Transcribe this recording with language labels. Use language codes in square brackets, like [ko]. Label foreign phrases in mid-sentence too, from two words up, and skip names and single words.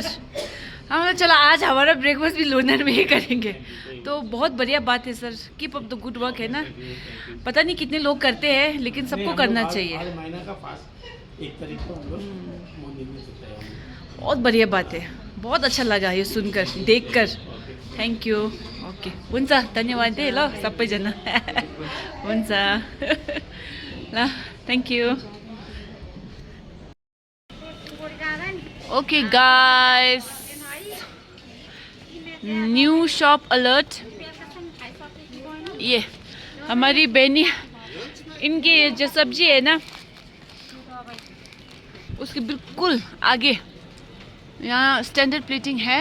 [hi] हमने चला आज हमारा ब्रेकफास्ट भी लूनर में ही करेंगे. तो बहुत बढ़िया बात है सर. [en] keep up the good work [hi] है ना. पता नहीं कितने लोग करते हैं लेकिन सबको करना चाहिए. हर महीना का फास्ट 1 तारीख को हम लोग मंदिर में होता है. बहुत बढ़िया बात है. बहुत अच्छा लगा ये सुनकर देखकर. [en] thank you. [ne] ओके हुन्छ धन्यवाद है ल सबैजना. हुन्छ ल [en] thank you. OK guys, new shop alert. [hi] ये हमारी बहनी इनके जो सब्जी है ना उसके बिल्कुल आगे यहाँ [en] standard plating [hi] है.